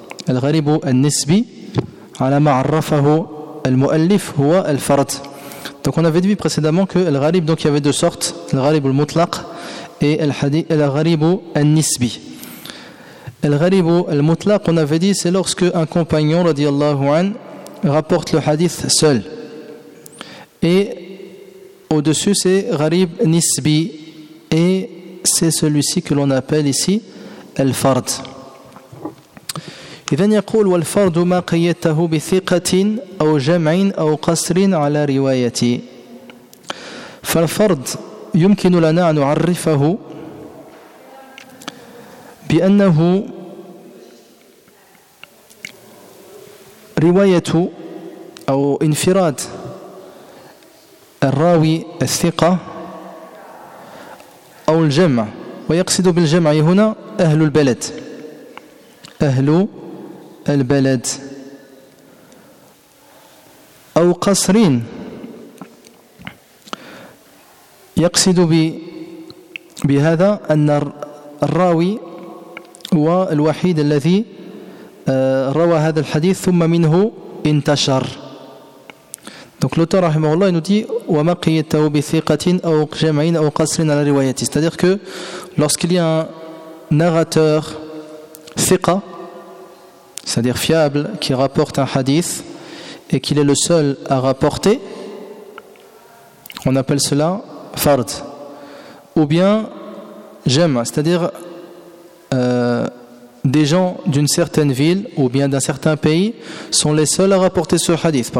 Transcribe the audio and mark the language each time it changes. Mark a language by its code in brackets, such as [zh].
[ar] الغريب النسبي على ما عرفه المؤلف هو الفرد. [fr] Donc on avait dit précédemment que le gharib, donc il y avait deux sortes: le gharib al mutlaq et le gharib al nisbi. Le gharib al mutlaq, on avait dit, c'est lorsque un compagnon radiyallahu an rapporte le hadith seul, et au-dessus c'est gharib nisbi, et c'est celui-ci que l'on appelle ici الفرد. [ar] إذن يقول: والفرد ما قيدته بثقة أو جمع أو قصر على روايتي. فالفرد يمكن لنا أن نعرفه بأنه رواية أو انفراد الراوي الثقة أو الجمع، ويقصد بالجمع هنا أهل البلد. أهل البلد أو قصرين، يقصد بهذا أن الراوي هو الوحيد الذي روى هذا الحديث ثم منه انتشر. [fr] Donc l'auteur rahimahullah nous dit: [ar] وما قيدته بثقة أو جمع أو قصر على روايته. [fr] C'est-à-dire que lorsqu'il y a un narrateur thiqa, c'est-à-dire fiable, qui rapporte un hadith et qu'il est le seul à rapporter, on appelle cela fard. Ou bien jam, c'est-à-dire des gens d'une certaine ville ou bien d'un certain pays sont les seuls à rapporter ce hadith.